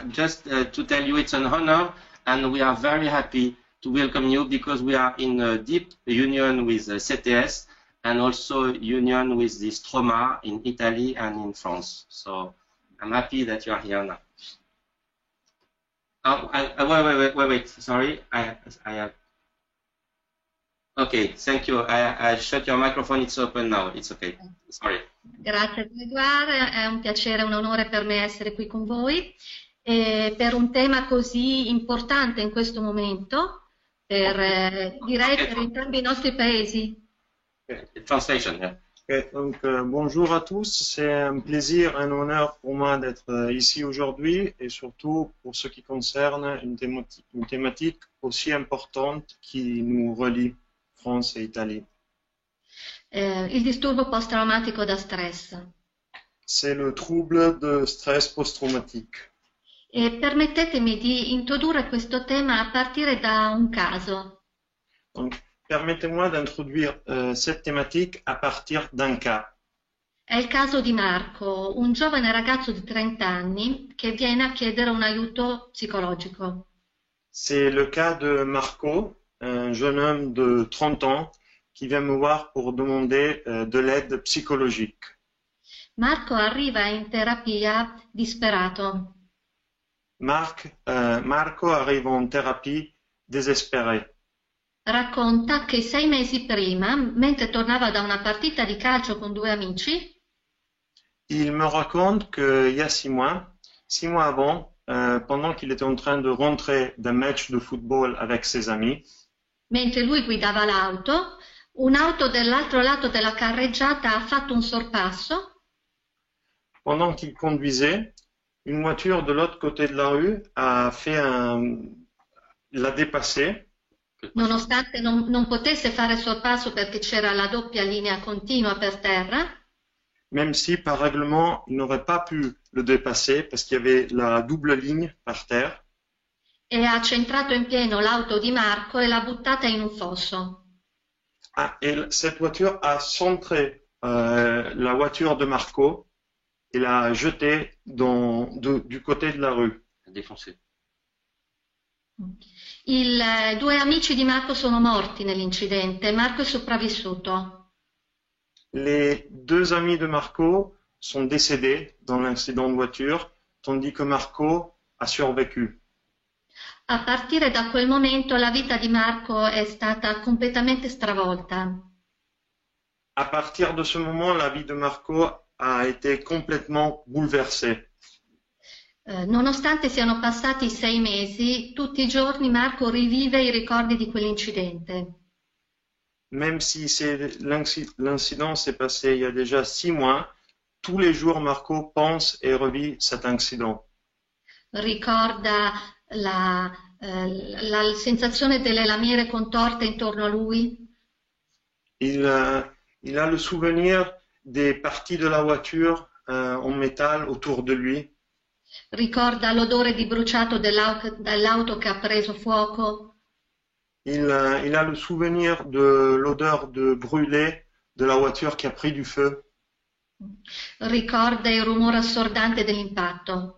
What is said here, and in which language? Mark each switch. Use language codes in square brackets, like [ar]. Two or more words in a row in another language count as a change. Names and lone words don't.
[en] Just to tell you, it's an honor, and we are very happy to welcome you because we are in a deep union with CTS and also union with the Stroma in Italy and in France. So I'm happy that you are here now. Oh, wait. Sorry, I have. Okay, thank you. I shut your microphone. It's open now. It's okay. Sorry. [it] Grazie Grégoire, è un piacere, un onore per me essere qui con voi per un tema così importante in questo momento, direi per entrambi i nostri paesi. [en] Translation, yeah. [fr] Okay, donc bonjour à tous, c'est un plaisir, un honneur pour moi d'être ici aujourd'hui et surtout pour ce qui concerne une thématique aussi importante qui nous relie France et Italie. [it] Il disturbo post-traumatico da stress. [fr] C'est le trouble de stress post-traumatique. [it] E permettetemi di introdurre questo tema a partire da un caso. [fr] Donc, permettez-moi d'introduire cette thématique à partir d'un cas. [it] È il caso di Marco, un giovane ragazzo di 30 anni che viene a chiedere un aiuto psicologico. [fr] C'est le cas de Marco, un jeune homme de 30 ans qui vient me voir pour demander de l'aide psychologique. [it] Marco arriva in terapia disperato. [fr] Marco arrive en thérapie désespéré. [it] Racconta che 6 mesi prima, mentre tornava da una partita di calcio con 2 amici, [fr] il me raconte qu'il y a 6 mois avant, pendant qu'il était en train de rentrer d'un match de football avec ses amis, [it] mentre lui guidava l'auto, un'auto dall'altro lato della carreggiata ha fatto un sorpasso. [fr] Pendant qu'il conduisait, une voiture de l'autre côté de la rue l'a dépassé. [it] Nonostante non potesse fare sorpasso perché c'era la doppia linea continua per terra. [fr] Même si par règlement il n'aurait pas pu le dépasser parce qu'il y avait la double ligne par terre. [it] E ha centrato in pieno l'auto di Marco e l'ha buttata in un fosso. [fr] Et cette voiture a centré la voiture de Marco et l'a jetée du côté de la rue. Défoncé. [it] I 2 amici di Marco sono morti nell'incidente, Marco è sopravvissuto. [fr] Les 2 amis de Marco sont décédés dans l'incident de voiture, tandis que Marco a survécu. [it] A partire da quel momento la vita di Marco è stata completamente stravolta. [fr] À partir de ce moment, la vie de Marco a été complètement bouleversée. [it] Nonostante siano passati 6 mesi, tutti i giorni Marco rivive i ricordi di quell'incidente. [fr] Même si l'incident s'est passé il y a déjà 6 mois, tous les jours Marco pense et revit cet incident. [it] Ricorda la sensazione delle lamiere contorte intorno a lui. [fr] Il a le souvenir des parties de la voiture en métal autour de lui. [it] Ricorda l'odore di bruciato dell'auto che ha preso fuoco. [fr] Il a le souvenir de l'odeur de brûlé de la voiture qui a pris du feu. [it] Ricorda il rumore assordante dell'impatto.